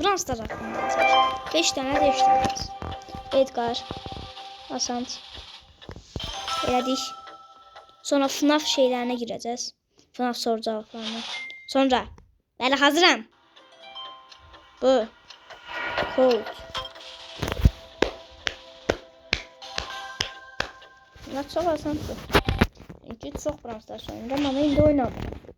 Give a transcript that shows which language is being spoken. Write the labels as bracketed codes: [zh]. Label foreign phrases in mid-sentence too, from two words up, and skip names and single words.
[az] Brawl Stars haqqındadır. 5 dənə də 5 dənə. Edgar. Asant. Elədik. [tr] Sonra FNAF şeylerine gireceğiz. FNAF soru cevaplarına. Sonra. [az] Bəli, hazıram. [tr] Bu. Code. Bunlar çok asandır. Çünkü çok Brawl Stars oynadım ama indi oynamıyorum.